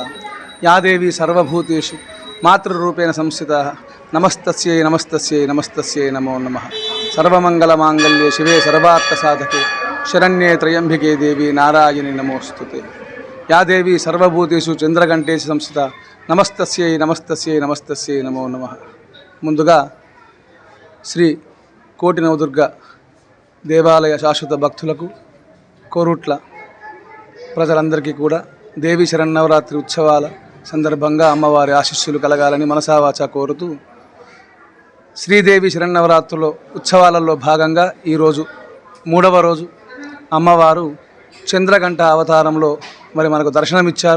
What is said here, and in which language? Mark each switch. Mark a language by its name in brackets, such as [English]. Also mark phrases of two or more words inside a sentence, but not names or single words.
[Sanskrit] या देवी सर्वभूतेषु मातृरूपेण संस्थिता नमस्तस्यै नमस्तस्यै नमस्तस्यै नमो नमः। सर्वमङ्गलमाङ्गल्ये शिवे सर्वार्थसाधके शरण्ये त्र्यम्बिके देवी नारायणी नमोस्तुते। या देवी सर्वभूतेषु चंद्रघंटेषु संस्थिता नमस्तस्यै नमस्तस्यै नमस्तस्यै नमो नमः। [Telugu] ముందుగా శ్రీ కోటి నవదుర్గ దేవాలయ శాశ్వత భక్తులకు కోరుట్ల ప్రజలందరికీ కూడా దేవి శరన్నవరాత్రి ఉత్సవాల సందర్భంగా అమ్మవారి ఆశీస్సులు కలగాలని మనసావాచ కోరుతూ శ్రీదేవి శరన్నవరాత్రుల ఉత్సవాలలో భాగంగా ఈరోజు మూడవ రోజు అమ్మవారు చంద్రఘంట అవతారంలో మనకు దర్శనమిచ్చారు.